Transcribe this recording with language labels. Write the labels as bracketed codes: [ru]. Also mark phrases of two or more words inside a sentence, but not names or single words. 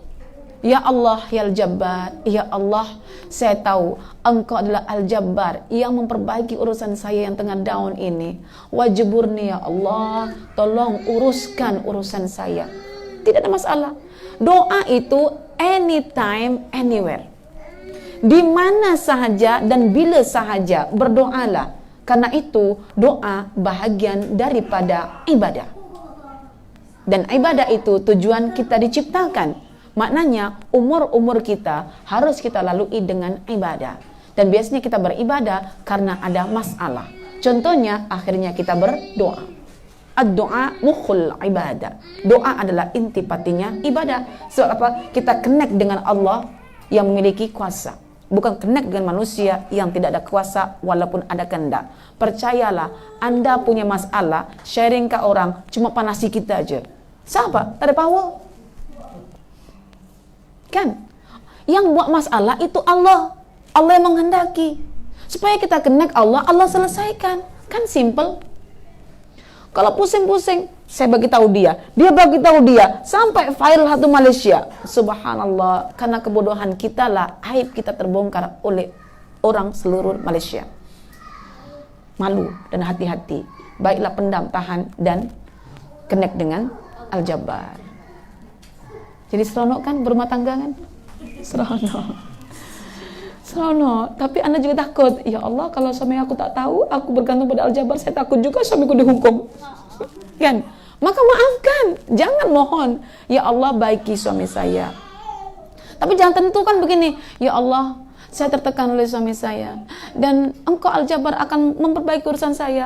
[ar] يا الله، يا الجبار، يا الله, [ms] saya tahu Engkau adalah Al-Jabbar yang memperbaiki urusan saya yang tengah down ini. Wajiburni [ar] يا الله, [ms] tolong uruskan urusan saya. Tidak ada masalah. Doa itu [en] anytime, anywhere. [ms] Di mana sahaja dan bila sahaja berdoalah. Karena itu doa bahagian daripada ibadah. Dan ibadah itu tujuan kita diciptakan. Maknanya umur-umur kita harus kita lalui dengan ibadah. Dan biasanya kita beribadah karena ada masalah. Contohnya akhirnya kita berdoa. [ar] الدعاء مخ العبادة. [ms] Doa adalah intipatinya ibadah. Sebab apa? Kita connect dengan Allah yang memiliki kuasa. Bukan connect dengan manusia yang tidak ada kuasa walaupun ada kehendak. Percayalah, Anda punya masalah, sharing ke orang, cuma panasi kita aja. Siapa? Tak ada power. Kan? Yang buat masalah itu Allah. Allah yang menghendaki. Supaya kita connect Allah, Allah selesaikan. Kan simple. Kalau pusing-pusing, saya bagi tahu dia bagi tahu dia, sampai viral satu Malaysia. Subhanallah, karena kebodohan kita lah aib kita terbongkar oleh orang seluruh Malaysia. Malu dan hati-hati. Baiklah pendam, tahan dan connect dengan Al-Jabbar. Jadi seronok kan berumah tangga kan? Seronok. Tapi Anda juga takut. [ar] يا الله, [ms] kalau suami aku tak tahu, aku bergantung pada Al-Jabbar, saya takut juga suamiku dihukum. Kan? Maka maafkan. Jangan mohon, [ar] يا الله [ms] baiki suami saya. Tapi jangan tentukan begini, [ar] يا الله, [ms] saya tertekan oleh suami saya. Dan Engkau Al-Jabbar akan memperbaiki urusan saya.